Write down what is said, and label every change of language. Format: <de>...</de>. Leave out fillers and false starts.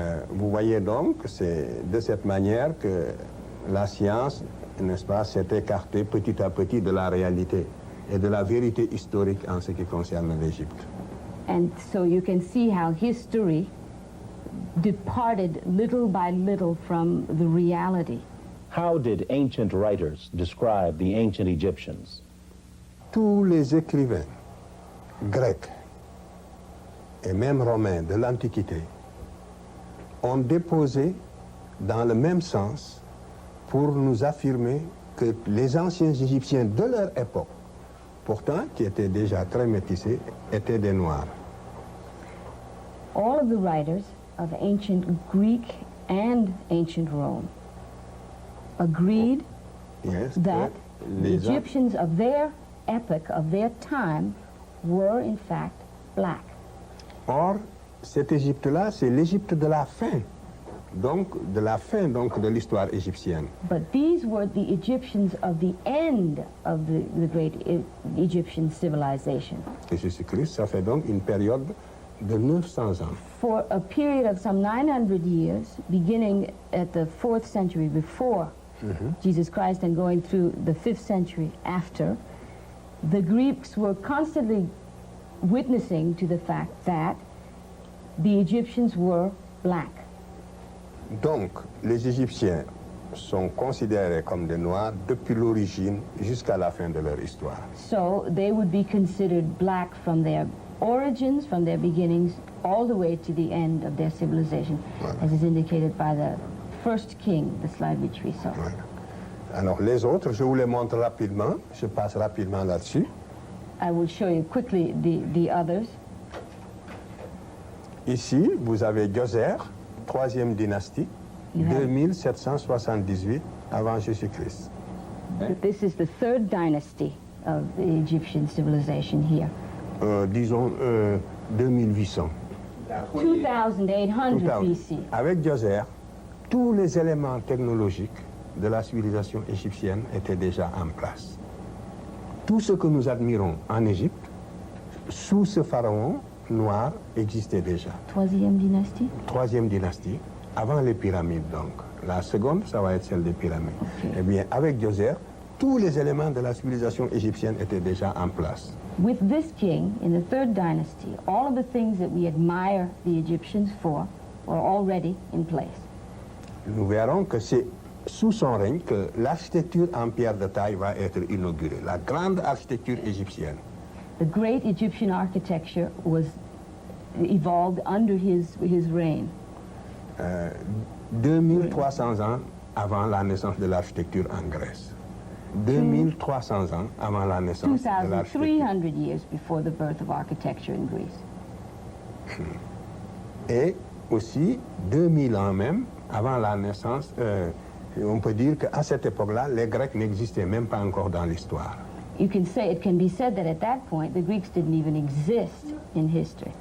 <fr>Vous voyez donc, c'est de cette manière que la science, n'est-ce pas, s'est écartée petit à petit de la réalité et de la vérité historique en ce qui concerne l'Égypte.</fr> <en>And so you can see how history departed little by little from the reality. How did ancient writers describe the ancient Egyptians?</en> <fr>Tous les écrivains grecs et même romains de l'Antiquité ont déposé dans le même sens pour nous affirmer que les anciens Égyptiens de leur époque, pourtant qui étaient déjà très métissés, étaient des Noirs.</fr> <en>All of the writers of ancient Greek and ancient Rome agreed that the Egyptians of their epoch, of their time, were in fact black.</en> <fr>Or, cette Égypte-là, c'est l'Égypte de la fin, donc de l'histoire égyptienne.</fr> <en>But these were the Egyptians of the end of the great Egyptian civilization.</en> <fr>Jésus-Christ, ça fait donc une période de 900 ans.</fr> <en>For a period of some 900 years, beginning at the 4th century before Jesus Christ and going through the 5th century after, the Greeks were constantly witnessing to the fact that the Egyptians were black.</en> <fr>Donc, les Égyptiens sont considérés comme des Noirs depuis l'origine jusqu'à la fin de leur histoire.</fr> <en>So, they would be considered black from their origins, from their beginnings, all the way to the end of their civilization, voilà, as is indicated by the first king, the slide which we saw.</en> <fr>Voilà. Alors, les autres, je vous les montre rapidement, je passe rapidement là-dessus.</fr> <en>I will show you quickly the others.</en> <fr>Ici, vous avez Djoser, 3e dynastie, 2778 avant Jésus-Christ.</fr> <en>This is the third dynasty of the Egyptian civilization here.</en> <fr>Disons 2800.</fr> <en>2800 BC.</en> <fr>Avec Djoser, tous les éléments technologiques de la civilisation égyptienne étaient déjà en place. Tout ce que nous admirons en Égypte, sous ce pharaon noir, existait déjà. Troisième dynastie, avant les pyramides donc. La seconde, ça va être celle des pyramides.</fr> <en>Okay.</en> <fr>Eh bien, avec Djoser, tous les éléments de la civilisation égyptienne étaient déjà en place.</fr> <en>With this king, in the third dynasty, all of the things that we admire the Egyptians for were already in place.</en> <fr>Nous verrons que c'est sous son règne que l'architecture en pierre de taille va être inaugurée, la grande architecture égyptienne.</fr> <en>The great Egyptian architecture was evolved under his reign.</en> <fr>2300 ans avant la naissance de l'architecture en Grèce. 2300 ans avant la naissance de l'architecture.</fr> <en>2300 years before the birth of architecture in Greece.</en> <fr>Et aussi 2000 ans même avant la naissance, on peut dire qu'à cette époque-là, les Grecs n'existaient même pas encore dans l'histoire.</fr> <en>You can say, it can be said that at that point, the Greeks didn't even exist in history.</en>